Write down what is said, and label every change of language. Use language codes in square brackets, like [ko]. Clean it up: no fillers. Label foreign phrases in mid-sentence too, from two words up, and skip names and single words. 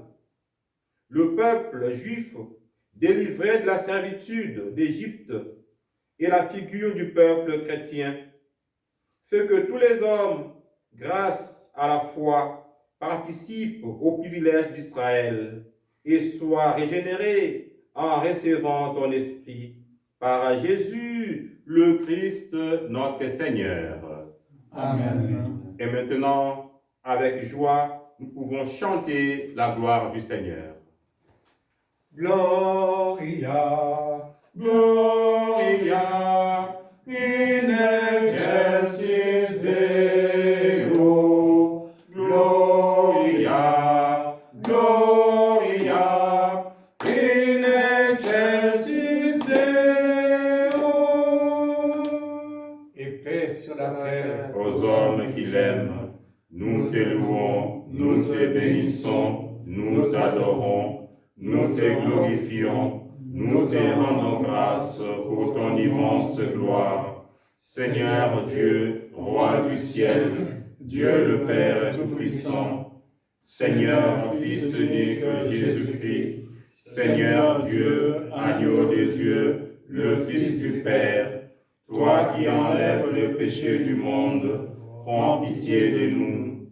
[fr] le peuple juif délivré de la servitude d'Égypte et la figure du peuple chrétien, fait que tous les hommes, grâce à la foi, participent au privilège d'Israël et soient régénérés en recevant ton esprit par Jésus, le Christ, notre Seigneur. Amen. Et maintenant, avec joie, nous pouvons chanter la gloire du Seigneur. [la] Gloria, Gloria in excelsis Deo. Gloria, Gloria in excelsis Deo. [fr] et paix sur la terre. Aux hommes qui l'aiment, nous te louons, nous te bénissons, nous t'adorons, nous te glorifions, nous te rendons grâce pour ton immense gloire. Seigneur Dieu, Roi du ciel, Dieu le Père Tout-Puissant, Seigneur Fils unique Jésus-Christ, Seigneur Dieu, Agneau de Dieu, le Fils du Père, toi qui enlèves le péché du monde, prends pitié de nous.